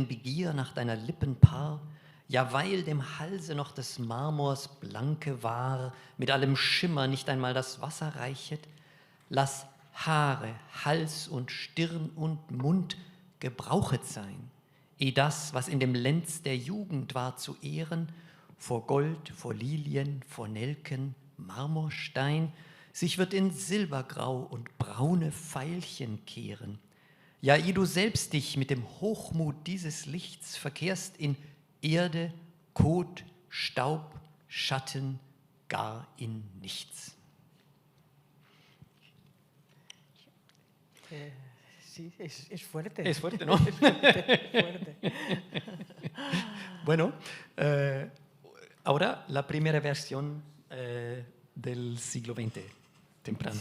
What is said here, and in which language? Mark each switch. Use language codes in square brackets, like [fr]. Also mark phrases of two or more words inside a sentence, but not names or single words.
[de] Begier nach deiner Lippen Paar, ja, weil dem Halse noch des Marmors blanke Ware mit allem Schimmer nicht einmal das Wasser reichet, lass Haare, Hals und Stirn und Mund gebrauchet sein, eh das, was in dem Lenz der Jugend war zu ehren, vor Gold, vor Lilien, vor Nelken, Marmorstein, sich wird in Silbergrau und braune Veilchen kehren. Ja, ehe du selbst dich mit dem Hochmut dieses Lichts verkehrst in Erde, Kot, Staub, Schatten, gar in nichts. [es] Sí, es fuerte. Es fuerte, ¿no? Es fuerte. Bueno, ahora la primera versión del siglo XX, temprano.